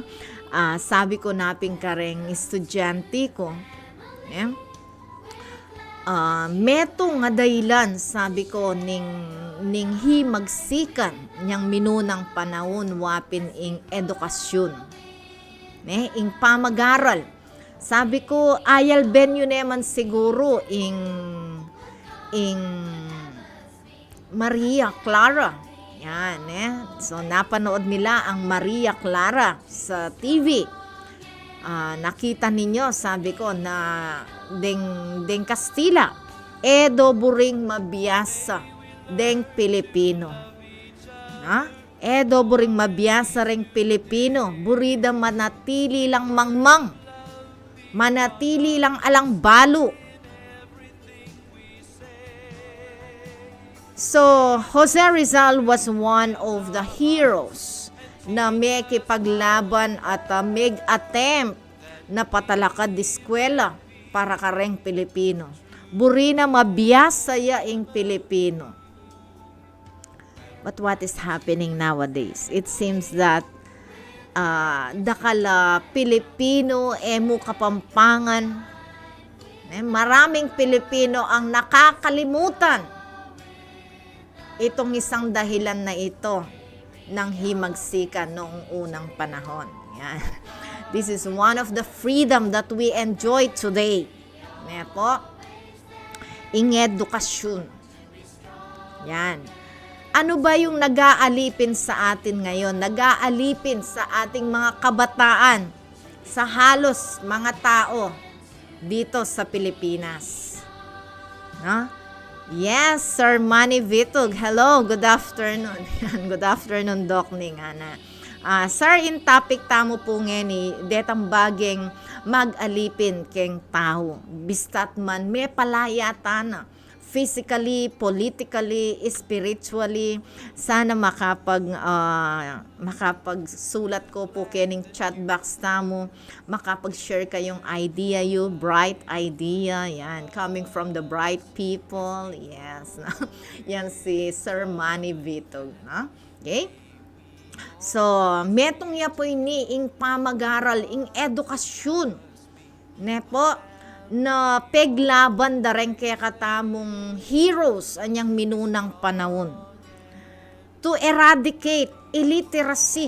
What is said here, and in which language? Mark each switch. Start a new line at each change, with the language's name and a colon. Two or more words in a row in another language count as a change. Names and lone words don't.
Pampanga: Sabi ko naping kareng estudyante ko, meto nga dahilan, sabi ko, ning himagsikan niyang minunang panahon wapin ing edukasyon, ing pamag-aral. Sabi ko, ayal ben yun naman siguro ing Maria Clara.
Filipino: Yan, So, napanood nila ang Maria Clara sa TV. Nakita ninyo, sabi ko,
Pampanga: na deng Kastila, edo buring mabiyasa, deng Pilipino. Edo buring mabiyasa ring Pilipino, burida manatili lang mangmang, manatili lang alang balo.
English: So, Jose Rizal was one of the heroes
Pampanga: na may kipaglaban at may attempt na patalakad di eskwela para kareng Pilipino. Buri na mabiyasa ya ing Pilipino.
English: But what is happening nowadays? It seems that
Pampanga: dakala Pilipino emu Kapampangan,
Filipino: maraming Pilipino ang nakakalimutan itong isang dahilan na ito ng himagsikan noong unang panahon. Yan.
English: This is one of the freedom that we enjoy today.
Pampanga: Yan po. Ing edukasyon. Yan.
Filipino: Ano ba yung nag-aalipin sa atin ngayon? Nag-aalipin sa ating mga kabataan, sa halos mga tao dito sa Pilipinas.
English: No? Yes, Sir Manny Vitug. Hello, good afternoon. Good afternoon, Doc Ning.
Pampanga: Sir, in topic tamo po ngeni, detang bageng mag-alipin keng tao. Bistat man, may palayata na.
English: Physically, politically, spiritually,
Pampanga: sana makapagsulat ko po kening chat box tamo, makapag-share kayong idea you,
English: bright idea,
Pampanga: yan,
English: coming from the bright people, yes,
Filipino: yan si Sir Manny Vitog, no? Okay? So,
Pampanga: metong ya po ini, ing pamag-aral, ing edukasyon, ne po, na peglaban da rin kaya katamong heroes anyang minunang panahon
English: to eradicate illiteracy.